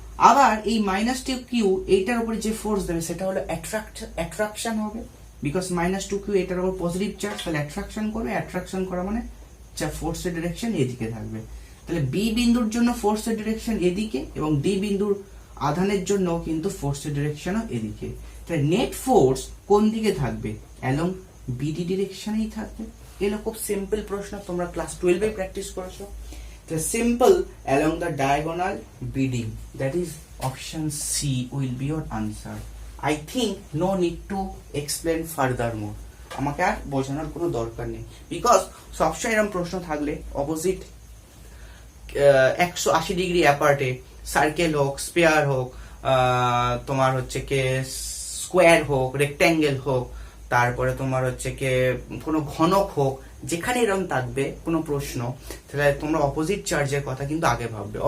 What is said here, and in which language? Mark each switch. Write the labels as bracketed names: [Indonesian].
[Bangla] আবার এই -2q এইটার উপরে যে ফোর্স দেবে সেটা হলো অ্যাট্রাকশন হবে বিকজ -2q এটার উপর পজিটিভ চার্জ, তাহলে অ্যাট্রাকশন করবে, অ্যাট্রাকশন করা মানে যা ফোর্সের ডিরেকশন এদিকে থাকবে। তাহলে বি বিন্দুর জন্য ফোর্সের ডিরেকশন এদিকে এবং ডি বিন্দুর আধানের জন্য কিন্তু ফোর্সের ডিরেকশনও এদিকে। তাহলে নেট ফোর্স কোন দিকে থাকবে, অ্যালং বিডি ডিরেকশনেই থাকবে। এগুলো খুব সিম্পল প্রশ্ন, তোমরা ক্লাস 12 এ প্র্যাকটিস করেছো। [English] The simple along the diagonal BD, that is option C will be your answer. I think no need to explain furthermore. [Bangla] আমাকে আর বোঝানোর কোনো দরকার নেই বিকজ সবসময় এরকম প্রশ্ন থাকলে অপোজিট 180 ডিগ্রি অ্যাপার্টে সার্কেল হোক, স্পেয়ার হোক, তোমার হচ্ছে কে স্কোয়ার হোক, রেক্ট্যাঙ্গেল হোক, তারপরে তোমার হচ্ছে কে কোনো ঘনক হোক, যেখানে এরকম থাকবে কোনো প্রশ্ন, তাহলে তোমরা অপোজিট চার্জের কথা কিন্তু আগে ভাববে।